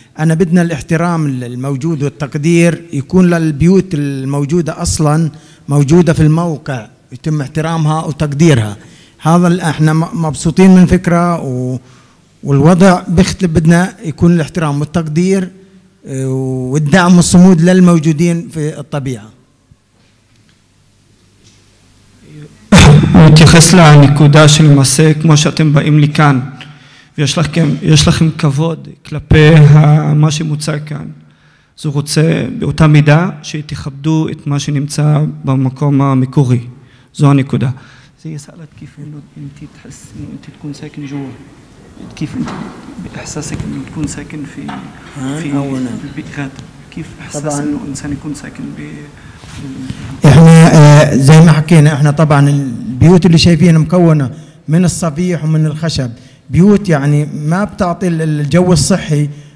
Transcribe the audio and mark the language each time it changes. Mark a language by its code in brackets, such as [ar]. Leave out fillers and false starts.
[ar] أنا بدنا الاحترام الموجود والتقدير يكون للبيوت الموجودة أصلا موجودة في الموقع يتم احترامها وتقديرها. هذا إحنا مبسوطين من فكرة والوضع بيختلف. بدنا يكون الاحترام والتقدير والدعم والصمود للموجودين في الطبيعة. [he] מתייחס לנקודה שלמעשה כמו שאתם באים לי כאן ויש לכם כבוד כלפי מה שמוצע כאן, אז הוא רוצה באותה מידה שתכבדו את מה שנמצא במקום המקורי. זו הנקודה. [ar] زي سألت كيف إنه أنت تحس إنه أنت تكون ساكن جوا، كيف أنت بإحساسك إنه تكون ساكن في البيئات، كيف إحساس إنه إنسان يكون ساكن إحنا زي ما حكينا إحنا طبعا البيوت اللي شايفينها مكونة من الصفيح ومن الخشب، بيوت يعني ما بتعطي الجو الصحي.